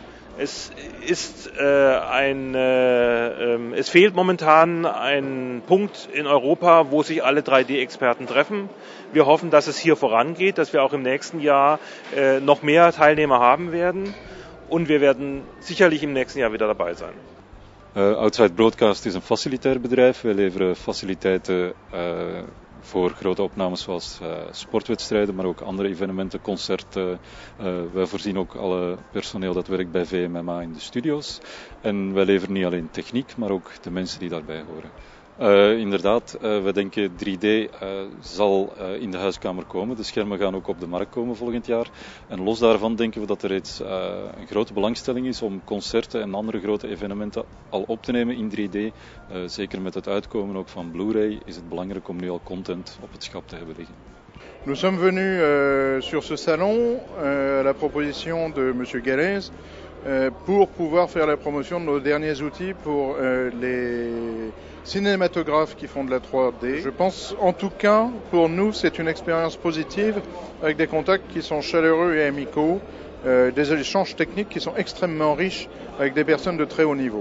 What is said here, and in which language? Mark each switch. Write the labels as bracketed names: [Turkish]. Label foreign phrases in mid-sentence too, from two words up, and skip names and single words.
[German] Es fehlt momentan ein Punkt in Europa, wo sich alle 3D-Experten treffen. Wir hoffen, dass es hier vorangeht, dass wir auch im nächsten Jahr noch mehr Teilnehmer haben werden. Und wir werden sicherlich im nächsten Jahr wieder dabei sein. [Dutch] Outside Broadcast is een facilitair bedrijf. Wij leveren faciliteiten voor grote opnames zoals sportwedstrijden, maar ook andere evenementen, concerten. Wij voorzien ook alle personeel dat werkt bij VMMA in de studio's. En wij leveren niet alleen techniek, maar ook de mensen die daarbij horen. Inderdaad, we denken 3D zal in de huiskamer komen. De schermen gaan ook op de markt komen volgend jaar. En los daarvan denken we dat er reeds een grote belangstelling is om concerten en andere grote evenementen al op te nemen in 3D. Zeker met het uitkomen ook van Blu-ray is het belangrijk om nu al content op het schap te hebben liggen. [French] Nous sommes venus sur ce salon à la proposition de M. Galès pour pouvoir faire la promotion de nos derniers outils pour les cinématographes qui font de la 3D. Je pense en tout cas, pour nous, c'est une expérience positive avec des contacts qui sont chaleureux et amicaux, des échanges techniques qui sont extrêmement riches avec des personnes de très haut niveau.